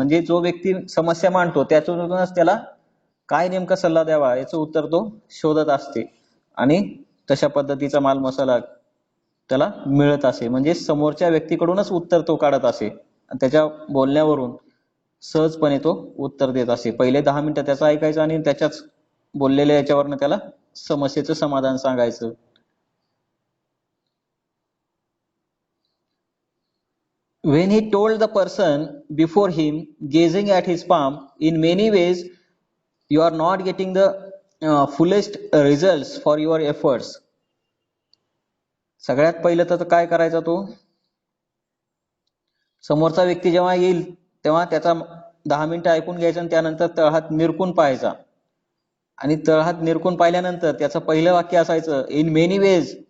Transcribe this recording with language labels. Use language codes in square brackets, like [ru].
[mr] म्हणजे जो व्यक्ती समस्या मांडतो त्यातूनच त्याला काय नेमका सल्ला द्यावा याचं उत्तर तो शोधत असते आणि तशा पद्धतीचा माल मसाला त्याला मिळत असे. म्हणजे समोरच्या व्यक्तीकडूनच उत्तर तो काढत असे आणि त्याच्या बोलण्यावरून सहजपणे तो उत्तर देत असे. पहिले 10 मिनिटं त्याचं ऐकायचं आणि त्याच्याच बोललेल्या याच्यावरनं त्याला समस्येचं समाधान सांगायचं. [en] When he told the person before him, gazing at his palm, in many ways you are not getting the fullest results for your efforts. [mr] सगळ्यात पहिलं तर काय करायचा तो, समोरचा व्यक्ती जेव्हा येईल तेव्हा त्याचा 10 मिनिटं ऐकून घ्यायचं आणि त्यानंतर तळहात निरखून पाहायचा. आणि तळहात निरखून पाहिल्यानंतर त्याचं पहिलं वाक्य असायचं, [en] in many ways